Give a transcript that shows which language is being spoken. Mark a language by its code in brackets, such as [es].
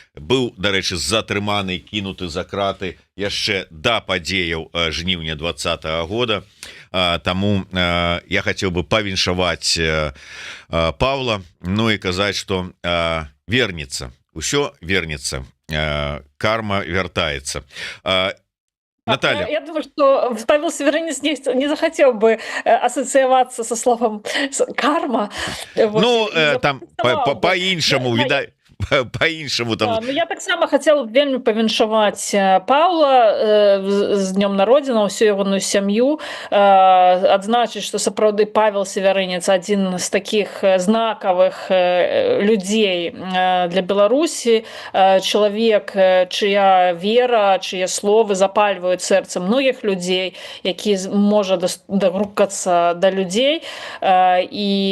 [be] Быў, дарэчы, затрыманы, кінуты за краты яшчэ да падзеяў жніўня 2020 года. Таму я хацеў бы павіншаваць Павла, ну і казаць, што вернецца, усё вернецца, карма вяртаецца. Наталья. [ru] Я думаю, что Павел Северинец не захотел бы ассоциироваться со словом карма. [be] Ну, там по-іншаму, відаць, по-іншаму там. Я так само хотела вельмі павіншаваць Павла з днём народзінаў, всю ягоную сям'ю, адзначыць, што сапраўды Павел Севярынец адзін з таких знакавых людзей для Беларусі, чалавек, чыя вера, чые словы запальваюць сэрца многіх людзей, які можа дагрукацца да людзей, і